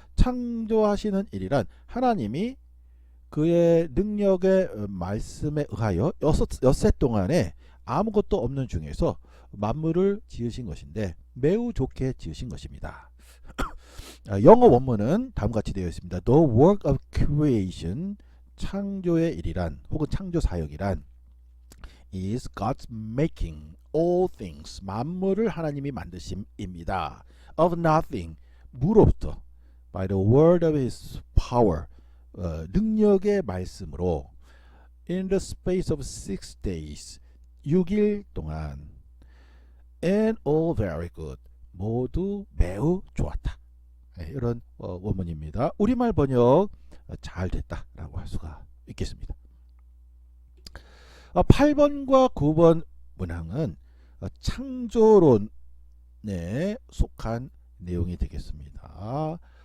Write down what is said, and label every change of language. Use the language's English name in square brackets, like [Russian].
[Korean] 창조하시는 일이란 하나님이 그의 능력의 말씀에 의하여 엿새 동안에 아무것도 없는 중에서 만물을 지으신 것인데 매우 좋게 지으신 것입니다. 영어 원문은 다음과 같이 되어 있습니다. [English] The work of creation, [Korean] 창조의 일이란 혹은 창조 사역이란 [English] is God's making all things, [Korean] 만물을 하나님이 만드심입니다. [English] of nothing, [Korean] 무로부터 [English] by the word of his power, [Korean] 능력의 말씀으로 [English] in the space of 6 days, [Korean] 6일 동안 [English] and all very good, [Korean] 모두 매우 좋았다. 이런 원문입니다. 우리말 번역 잘 됐다라고 할 수가 있겠습니다. 8번과 9번 문항은 창조론에 속한 내용이 되겠습니다.